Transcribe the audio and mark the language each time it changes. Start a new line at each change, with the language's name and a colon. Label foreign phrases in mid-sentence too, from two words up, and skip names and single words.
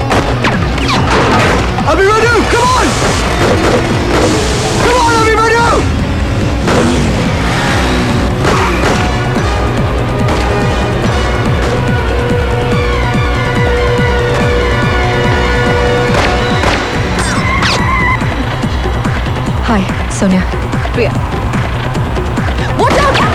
Hindi: अभिमन्यु,
English: come on! Come on,
Hindi: अभिमन्यु! हाय सोनिया। प्रिया,
English: Watch out!